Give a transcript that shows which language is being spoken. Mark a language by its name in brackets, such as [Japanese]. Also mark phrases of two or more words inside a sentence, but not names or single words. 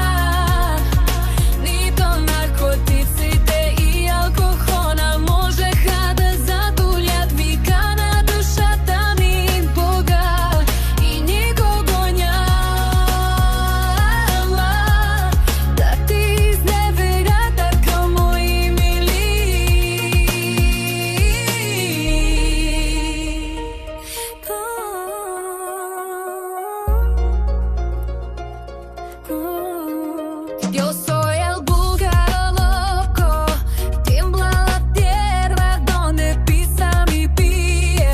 [Bulgarian] Нито наркотиците и алкохола можеха да затулят вика на душата ми, Бога, и никого няма да ти изневеря така, мои мили. [Spanish] Yo soy el búlgaro loco, tiembla la tierra donde pisa mi pie.